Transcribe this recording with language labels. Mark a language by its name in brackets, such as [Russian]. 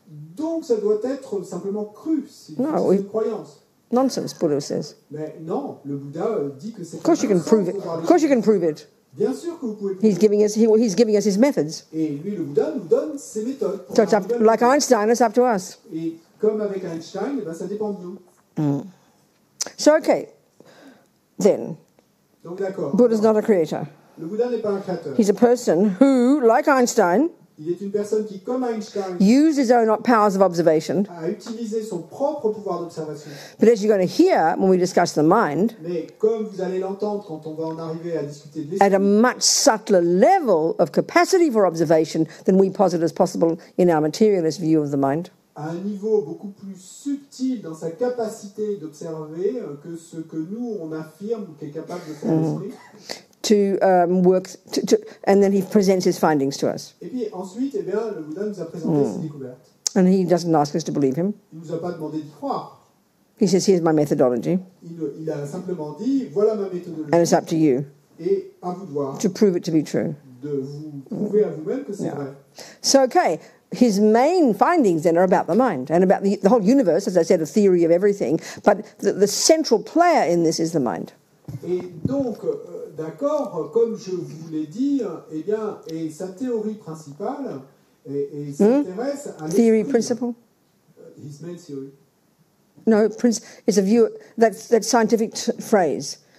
[French] Donc ça doit être simplement cru, c'est Non, oui. une croyance. [English] Nonsense, Buddha says. [French] Mais non, le Bouddha dit que c'est [English] Of course you can prove it. Of course you can prove it. [French] Bien sûr que vous pouvez prouver. [English] He's giving us his methods. [French] Et lui, le Bouddha, nous donne ses méthodes. pour [English] So it's up, [French] arriver à- [English] like Einstein, it's up to us. [French] Et comme avec Einstein, eh ben, ça dépend de nous. [English] So okay, then [French] Donc d'accord. [English] Buddha's not a creator. [French] Le Bouddha n'est pas un créateur. [English] He's a person who, like Einstein, [French] Il est une personne qui, comme Einstein, [English] used his own powers of observation. [French] a utilisé son propre pouvoir d'observation. [English] But as you're going to hear when we discuss the mind, [French] Mais comme vous allez l'entendre quand on va en arriver à discuter de [English] at a [French] l'esprit, [English] much subtler level of capacity for observation than we posit as possible in our materialist view of the mind. [French] à un niveau beaucoup plus subtil dans sa capacité d'observer que ce que nous, on affirme qu'est capable de faire l'esprit. [English] And then he presents his findings to us. [French] Et puis ensuite, eh bien, le Bouddha nous a présenté ses découvertes. [English] And he doesn't ask us to believe him. [French] Il ne nous a pas demandé d'y croire. [English] He says, here's my methodology, [French] Il a simplement dit, voilà ma méthodologie. [English] and it's up to you [French] Et à vous de voir, [English] to prove it to be true. [French] de vous prouver à vous-même que c'est vrai. [English] So, okay, his main findings then are about the mind and about the whole universe, as I said, a theory of everything. But the central player in this is the mind. [French] Et donc, d'accord, comme je vous l'ai dit, eh bien, et sa théorie principale, et s'intéresse à [English] Theory, [French] l'esprit. [English] principle? His main theory. No, it's a view, that's scientific phrase.